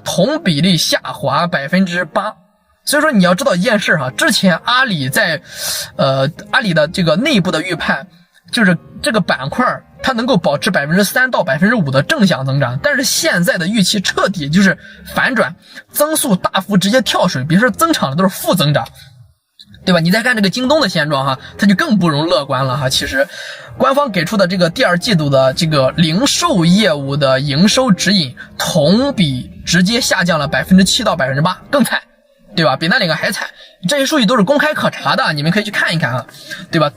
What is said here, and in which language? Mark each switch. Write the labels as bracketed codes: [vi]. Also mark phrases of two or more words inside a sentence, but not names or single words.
[zh] 同比例下滑 8%。所以說你要知道一件事哈，之前阿里在阿里的这个内部的預判，就是這個板塊它能夠保持 3% 到 5% 的正向增長，但是現在的預期徹底就是反轉，增速大幅直接跳水，比如說增長的都是負增長，對吧？你再看這個京東的現狀哈，它就更不容樂觀了哈。其實官方給出的這個第2季度的這個零售業務的營收指引，同比直接下降了 7% 到 8%， 更慘，對吧？比那兩個還慘，這些數據都是公開可查的，你們可以去看一看對吧？